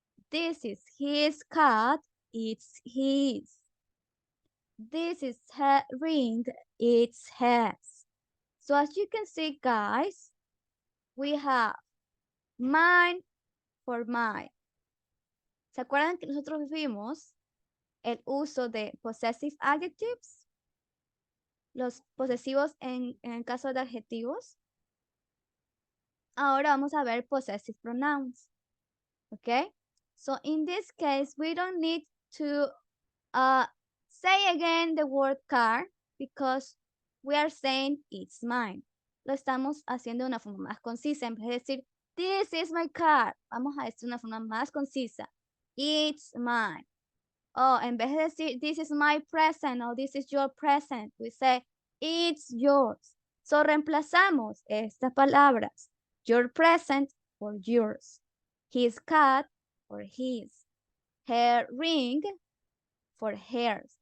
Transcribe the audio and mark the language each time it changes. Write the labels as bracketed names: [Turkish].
[English] This is his card. It's his. This is her ring. It's hers. So as you can see, guys, we have mine for mine. [Spanish] ¿Se acuerdan que nosotros vimos el uso de possessive adjectives? Los posesivos en el caso de adjetivos. Ahora vamos a ver possessive pronouns. Okay? [English] So in this case, we don't need to say again the word car because we are saying it's mine. [Spanish] Lo estamos haciendo de una forma más concisa. En vez de decir, [English] this is my car, [Spanish] vamos a decir de una forma más concisa. [English] It's mine. Oh, [Spanish] en vez de decir, [English] this is my present or this is your present, we say, it's yours. So [Spanish] reemplazamos estas palabras, [English] your present for yours, his cat for his, her ring for hers.